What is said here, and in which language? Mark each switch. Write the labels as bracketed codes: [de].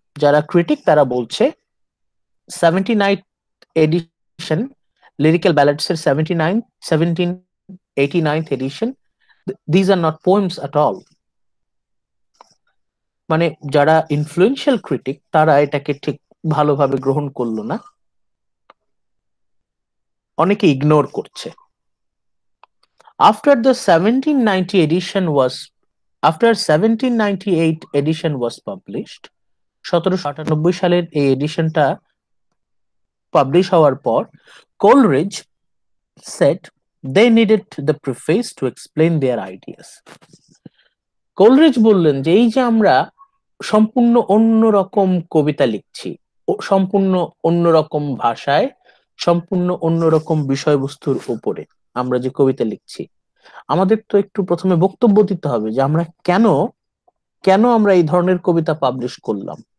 [bn] যারা ক্রিটিক তারা বলছে 79 এডিশন, লিরিক্যাল ব্যালাডস এর 1789 addition, [en] These are not poems at all. [bn] মানে যারা ইনফ্লুয়েন্সিয়াল ক্রিটিক তারা এটাকে ঠিক ভালোভাবে গ্রহণ করলো না, অনেকে ইগনোর করছে। [en] After the 1790 edition was after 1798 edition was published, [bn] 1798 সালের এই এডিশনটা পাবলিশ হওয়ার পর [en] Coleridge said they needed the preface to explain their ideas. [bn] Coleridge বললেন যে এই যে আমরা সম্পূর্ণ অন্যরকম কবিতা লিখছি, সম্পূর্ণ অন্যরকম ভাষায়, সম্পূর্ণ অন্যরকম বিষয়বস্তুর উপরে আমরা যে কবিতা লিখছি, আমাদের তো একটু প্রথমে বক্তব্য দিতে হবে যে আমরা কেন কেন আমরা এই ধরনের কবিতা পাবলিশ করলাম।